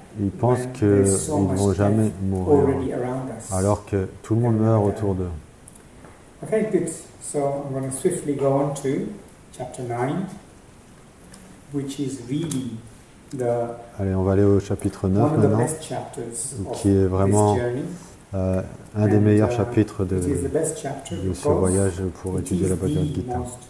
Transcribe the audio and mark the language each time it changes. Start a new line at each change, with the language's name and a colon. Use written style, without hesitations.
French: ils pensent qu'ils ne vont jamais mourir, alors que tout le monde meurt autour d'eux.
English: Okay, good. So I'm going to swiftly go on to chapter 9. Which is really
French: Allez, on va aller au chapitre 9 maintenant, qui est vraiment un des meilleurs chapitres de ce voyage pour étudier la Bhagavad Gita.